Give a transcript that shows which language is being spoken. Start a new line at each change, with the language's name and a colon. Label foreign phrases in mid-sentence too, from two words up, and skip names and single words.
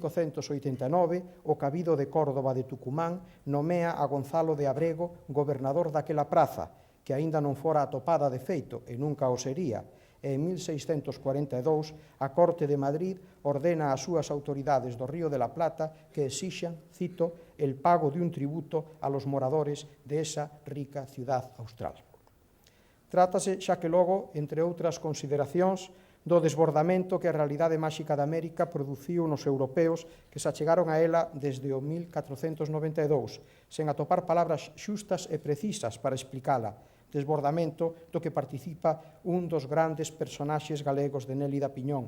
Galician: 1589 o Cabido de Córdoba de Tucumán nomea a Gonzalo de Abrego gobernador daquela praza, que aínda non fora atopada de feito e nunca o sería, e en 1642 a Corte de Madrid ordena ás súas autoridades do Río de la Plata que exixan, cito,
Spanish: el pago de un tributo a los moradores de esa rica ciudad austral.
Galician: Trátase, xa que logo, entre outras consideracións, do desbordamento que a realidade máxica de América produciu nos europeos que se achegaron a ela desde o 1492, sen atopar palabras xustas e precisas para explicala, desbordamento do que participa un dos grandes personaxes galegos de Nélida Piñón,